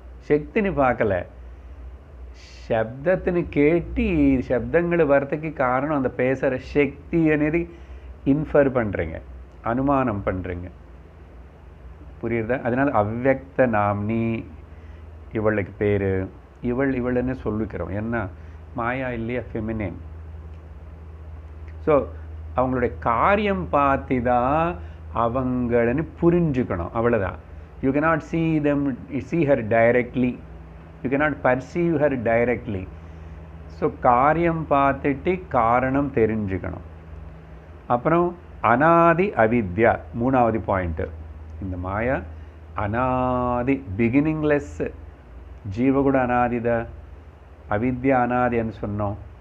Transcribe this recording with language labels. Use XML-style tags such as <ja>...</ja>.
<ta>சக்தின்னு பார்க்கல, శబ్దத்திని கேட்டு శబ్దங்கள் வரத்துக்கு காரணம் அந்த பேசுகிற சக்தி అనేది இன்ஃபர் பண்ணுறீங்க, அனுமானம் பண்ணுறீங்க. புரியுறதா? அதனால் அவ்யக்த நாம்னி இவளுக்கு பேர். இவள்னு சொல்லிக்கிறோம், என்ன மாயா இல்லையா, ஃபெமினின். ஸோ அவங்களுடைய காரியம் பார்த்து தான் அவங்களன்னு புரிஞ்சுக்கணும், அவ்வளோதான்.</ta> <en>You cannot see her directly, you cannot perceive her directly.</en> <ta>So காரியம் பார்த்துட்டு காரணம் தெரிஞ்சுக்கணும். அப்புறம் அனாதி அவித்யா, மூணாவது பாயிண்ட்டு. இந்த மாயா அனாதி, பிகினிங்லெஸ். ஜீவ கூட அனாதிதா, அவித்யா அனாதின்னு சொன்னோம்.</ta>